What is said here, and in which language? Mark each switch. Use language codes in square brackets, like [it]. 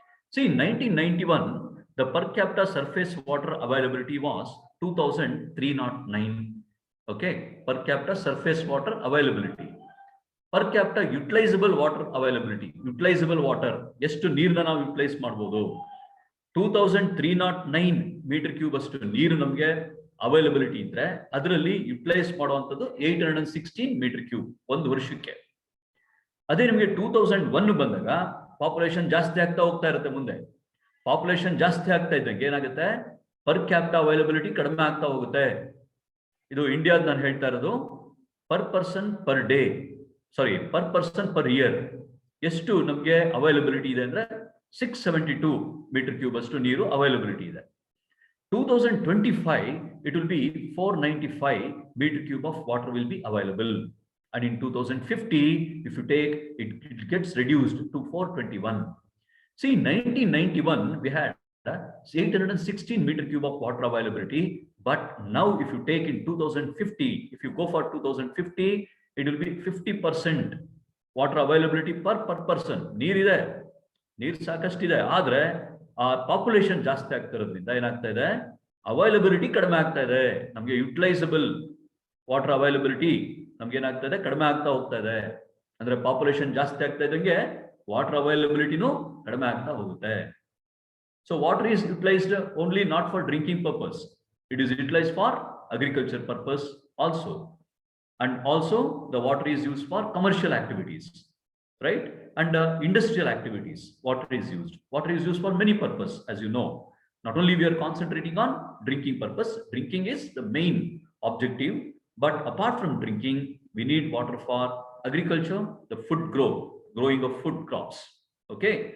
[en] See, in 1991, the per capita surface water availability was 2,309. Okay, per capita surface water availability. per capita utilizable water availability, utilizable water [kn] ಎಷ್ಟು ನೀರನ್ನ ನಾವು utilise ಮಾಡಬಹುದು. 2309 metre cube ಅಷ್ಟು ನೀರು ನಮಗೆ availability ಇದ್ರೆ ಅದರಲ್ಲಿ ಯುಟಿಲೈಸ್ ಮಾಡುವಂಥದ್ದು 816 ಮೀಟರ್ ಕ್ಯೂಬ್ ಒಂದು ವರ್ಷಕ್ಕೆ. ಅದೇ ನಿಮಗೆ 2001 ಬಂದಾಗ ಪಾಪ್ಯುಲೇಷನ್ ಜಾಸ್ತಿ ಆಗ್ತಾ ಹೋಗ್ತಾ ಇರುತ್ತೆ. ಮುಂದೆ ಪಾಪ್ಯುಲೇಷನ್ ಜಾಸ್ತಿ ಆಗ್ತಾ ಇದ್ದಂಗೆ ಏನಾಗುತ್ತೆ, ಪರ್ ಕ್ಯಾಪಿಟಾ ಅವೈಲಬಿಲಿಟಿ ಕಡಿಮೆ ಆಗ್ತಾ ಹೋಗುತ್ತೆ. ಇದು ಇಂಡಿಯಾದ ನಾನು ಹೇಳ್ತಾ ಇರೋದು. ಪರ್ ಪರ್ಸನ್ ಪರ್ ಡೇ, ಸಾರಿ ಪರ್ ಪರ್ಸನ್ ಪರ್ ಇಯರ್ ಎಷ್ಟು ನಮಗೆ ಅವೈಲಬಿಲಿಟಿ ಇದೆ ಅಂದ್ರೆ 672 ಮೀಟರ್ ಕ್ಯೂಬ್ ಅಷ್ಟು ನೀರು ಅವೈಲಬಿಲಿಟಿ ಇದೆ. [en] 2025 it will be 495 meter cube of water will be available, and in 2050 if you take it, it gets reduced to 421. See, 1991 we had 816 meter cube of water availability, but now if you take in 2050, if you go for 2050, it will be 50% water availability per person. [kn] ನೀರಿದೆ, ನೀರು ಸಾಕಷ್ಟಿದೆ, ಆದ್ರೆ ಆ population ಜಾಸ್ತಿ ಆಗ್ತಿರೋದ್ರಿಂದ ಏನಾಗ್ತಾ ಇದೆ, availability ಕಡಿಮೆ ಆಗ್ತಾ ಇದೆ. ನಮಗೆ ಯುಟಿಲೈಸಬಲ್ ವಾಟರ್ ಅವೈಲಬಿಲಿಟಿ ನಮ್ಗೆ ಏನಾಗ್ತಾ ಇದೆ, ಕಡಿಮೆ ಆಗ್ತಾ ಹೋಗ್ತಾ ಇದೆ. ಅಂದ್ರೆ ಪಾಪ್ಯುಲೇಷನ್ ಜಾಸ್ತಿ ಆಗ್ತಾ ಇದ್ದಂಗೆ ವಾಟರ್ ಅವೈಲಬಿಲಿಟಿನೂ ಕಡಿಮೆ ಆಗ್ತಾ ಹೋಗುತ್ತೆ. [en] So water is utilised only not for drinking purpose, it is utilised for agriculture purpose also, and also the water is used for commercial activities, right? And industrial activities. Water is used for many purpose, as you know. Not only we are concentrating on drinking purpose, drinking is the main objective, but apart from drinking we need water for agriculture, the growing of food crops, okay?